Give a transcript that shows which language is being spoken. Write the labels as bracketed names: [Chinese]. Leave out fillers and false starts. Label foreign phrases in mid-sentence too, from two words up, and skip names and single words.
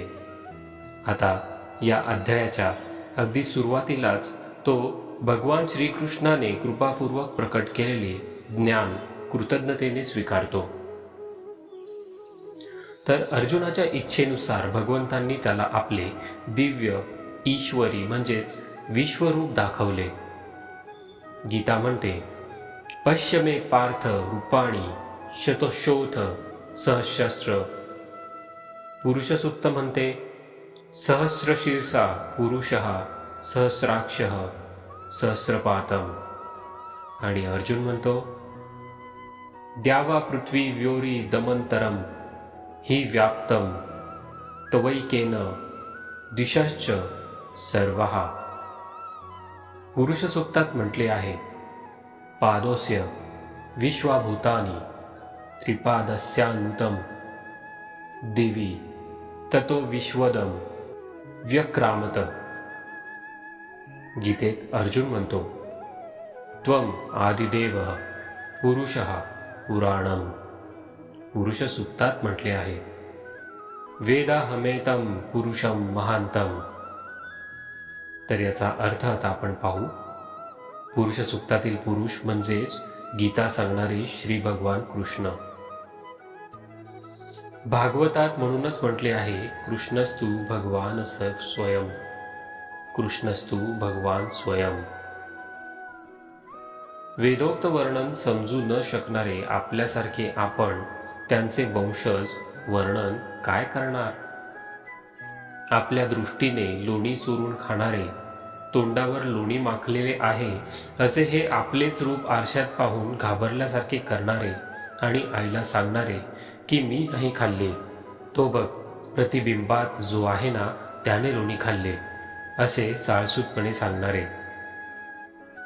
[Marathi] आता या अध्यायाच्या अगदी सुरुवातीलाच तो भगवान श्रीकृष्णाने कृपापूर्वक प्रकट केलेले ज्ञान कृतज्ञतेने स्वीकारतो। तर अर्जुनाच्या इच्छेनुसार भगवंतांनी त्याला आपले दिव्य ईश्वरी म्हणजेच विश्वरूप दाखवले। गीता म्हणते, [Sanskrit] पश्य मे पार्थ रूपाणी शतशोथ सहस्र। [Marathi] पुरुष सूक्त म्हणते, [Sanskrit] सहस्रशीर्षा पुरुषः सहस्राक्षः सहस्रपातम। [Marathi] आणि अर्जुन म्हणतो, [Sanskrit] द्यावा पृथ्वी व्योरी दमंतरम हि व्याप्तम तवैकेन दिशश्च सर्वः। [Marathi] पुरुष सूक्तात म्हटले आहे, [Sanskrit] पादोस्य विश्वाभूतानि त्रिपादस्यान्तं दिवी ततो विश्वदम व्यक्रामत। [Marathi] गीतेत अर्जुन म्हणतो, [Sanskrit] त्वम आदिदेव पुरुषः पुराणम। [Marathi] पुरुष सूक्तात म्हटले आहे, [Sanskrit] वेदाहमेतं पुरुषम महांतम। [Marathi] तर याचा अर्थ आता आपण पाहू। पुरुष सूक्तातील पुरुष म्हणजेच गीता सांगणारे श्री भगवान कृष्ण। भागवतात म्हणूनच म्हटले आहे, [Sanskrit] कृष्णस्तु भगवान स्वयं। कृष्णस्तु भगवान स्वयं। [Marathi] वेदोक्त वर्णन समजू न शकणारे आपल्यासारखे आपण त्यांचे वंशज वर्णन काय करणार? आपल्या दृष्टीने लोणी चोरून खाणारे, तोंडावर लोणी माखलेले आहे असे हे आपलेच रूप आरशात पाहून घाबरल्यासारखे करणारे आणि आईला सांगणारे की मी नाही खाल्ले, तो बघ प्रतिबिंबात जो आहे ना त्याने लोणी खाल्ले, असे साळसूतपणे सांगणारे।